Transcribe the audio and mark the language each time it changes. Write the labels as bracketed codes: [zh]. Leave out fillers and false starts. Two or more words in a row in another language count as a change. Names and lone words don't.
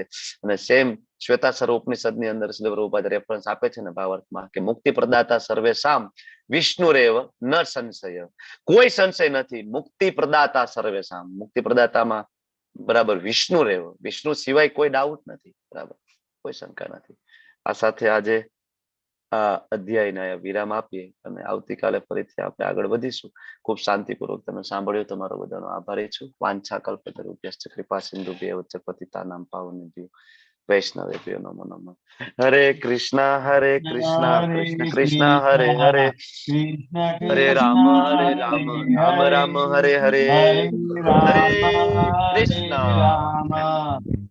[gu] અને સેમ શ્વેતાસર ઉપનિષદની અંદર શ્રીલ પ્રભુપાદ રેફરન્સ આપે છે ને ભાવાર્થમાં, કે [sa] मुक्ति प्रदाता सर्वेषां विष्णुरेव न संशय, [gu] કોઈ સંશય નથી, [sa] मुक्ति प्रदाता सर्वेषां, [gu] મુક્તિ પ્રદાતામાં, બરાબર, વિષ્ણુરેવ, વિષ્ણુ સિવાય કોઈ ડાઉટ નથી, બરાબર, કોઈ શંકા નથી. આ સાથે આજે આ અધ્યાયને વિરામ આપીએ અને આવતીકાલે ફરીથી આપણે આગળ વધીશું. ખૂબ શાંતિપૂર્વક તમે સાંભળ્યું, તમારો બધાનો આભારી છું. [sa] वाञ्छा कल्पतरुभ्यश्च कृपा सिन्धुभ्य एव च पतितानां पावनेभ्यो वैष्णवेभ्यो नमो नमः. हरे कृष्ण कृष्ण कृष्ण हरे हरे, हरे राम राम राम हरे हरे, हरे कृष्ण.